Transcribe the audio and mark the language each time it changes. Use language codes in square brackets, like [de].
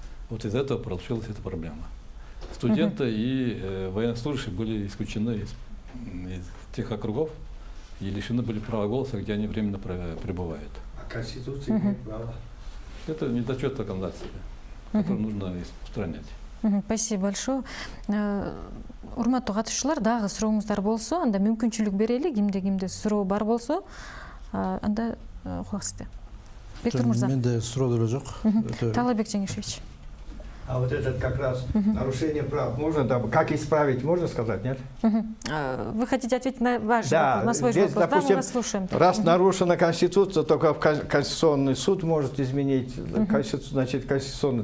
[ru] Вот из этого получилась эта проблема. Студенты и военнослужащие были исключены из тех округов и лишены были права голоса, где они временно пребывают. А Конституция имеет право. Это недочет законодательства, который нужно устранять. Спасибо большое. [ky] Урматтуу катышуулар, дагы сурооңуздар болсо, анда мүмкүнчүлүк берели, кимде суроо бар болсо, анда кулак сизде. Бектур мырза. Менде суроо деле жок. Таалайбек Жеңишевич. [ru] А вот этот как раз нарушение прав, можно, да, как исправить, можно сказать, нет? Вы хотите ответить на ваш Да, вопрос, на свой здесь, вопрос? допустим, Да, мы вас слушаем. Раз нарушена Конституция, только Конституционный суд может изменить, значит, Конституционный.